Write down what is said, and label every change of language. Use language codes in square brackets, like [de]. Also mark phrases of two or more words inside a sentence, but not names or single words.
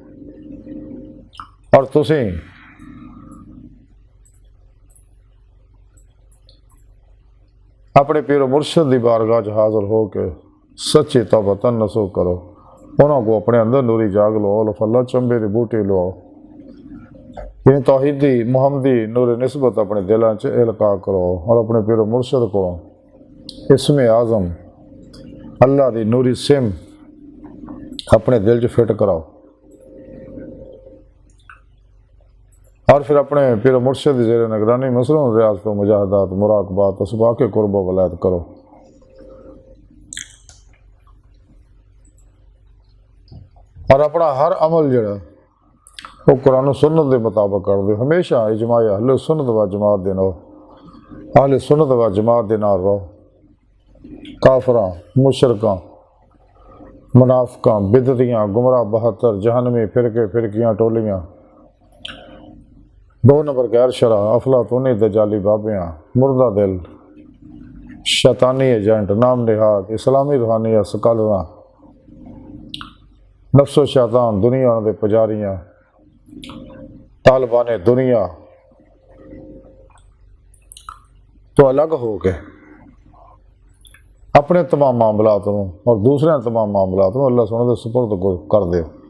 [pa] اور تسی اپنے پیر و مرشد دی بارگاہ حاضر ہو کے سچی توبہ نصوح کرو، انہوں کو اپنے اندر نوری جاگ لو، اولف اللہ چمبے دی بوٹی لو، یعنی توحیدی محمدی نور نسبت اپنے دلان چ القاء کرو، اور اپنے پیر و مرشد کو اسم اعظم اللہ دی نوری سم اپنے دل چ فٹ کراؤ، اور پھر اپنے پیر مرشد زیر نگرانی مسلم ریاضت و مجاہدات مراقبات اسباق قرب و ولایت کرو، اور اپنا ہر عمل جڑا وہ قرآن و سنت دے مطابق کر دے، ہمیشہ اجماع اہل سنت و جماعت دے نو اہل سنت و جماعت دے نال رہو، کافراں مشرکاں منافقاں بدعتیاں گمراہ 72 جہنمی فرقیاں ٹولیاں، 2 نمبر غیر شرع افلاطونی دجالی بابیاں، مردہ دل شیطانی ایجنٹ نام نہاد اسلامی روحانی اسکالراں، نفس و شیطان دنیا دے پجاریاں، طالبان دنیا تو الگ ہو کے اپنے تمام معاملات کو اور دوسرے تمام معاملات کو اللہ سونے دے سپرد کر دے.